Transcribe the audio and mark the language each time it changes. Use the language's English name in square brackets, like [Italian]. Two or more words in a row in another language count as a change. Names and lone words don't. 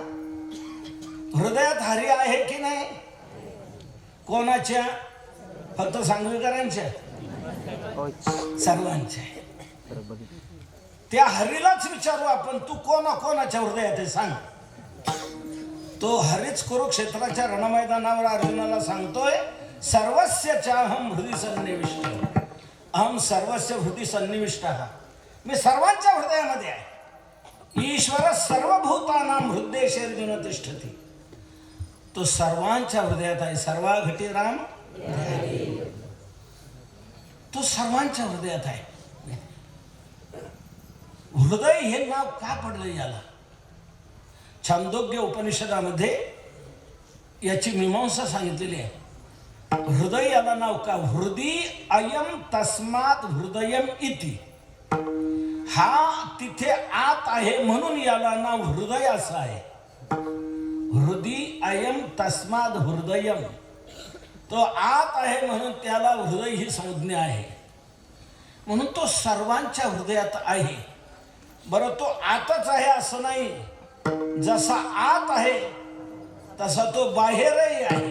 [Marathi] हृदयात हरी आहे की नाही? कोणाच्या? फक्त सांगवीकरांच्या? सर्वांच्या. त्या हरीलाच विचारू आपण, तू कोणाच्या हृदयात आहे सांग. तो हरीच कुरुक्षेत्राच्या रणमैदानावर अर्जुनाला सांगतोय, [Sanskrit] सर्वस्य चाहम हृदय सन्निविष्ट, अहम सर्वस्य हृदय सन्निविष्ट. [Marathi] मी सर्वांच्या हृदयामध्ये आहे. [Sanskrit] ईश्वर सर्वभूतानां हृदयेषु तिष्ठति. [Marathi] तो सर्वांच्या हृदयात आहे. सर्वा घटी राम, तो सर्वांच्या हृदयात आहे. हृदय हे नाव का पडलं याला? छांदोग्य उपनिषदामध्ये याची मीमांसा सांगितलेली आहे. हृदय याला नाव का? [Sanskrit] हृदय अयम तस्मात हृदयम इति. [Marathi] हा तिथे आत आहे म्हणून याला नाव हृदय असं आहे. [Sanskrit] हृदय अयम तस्माद हृदयम. [Marathi] तो आत आहे म्हणून त्याला हृदय ही संज्ञा आहे. म्हणून तो सर्वांच्या हृदयात आहे. बरं, तो आतच आहे असं नाही. जसा आत आहे तसा तो बाहेरही आहे.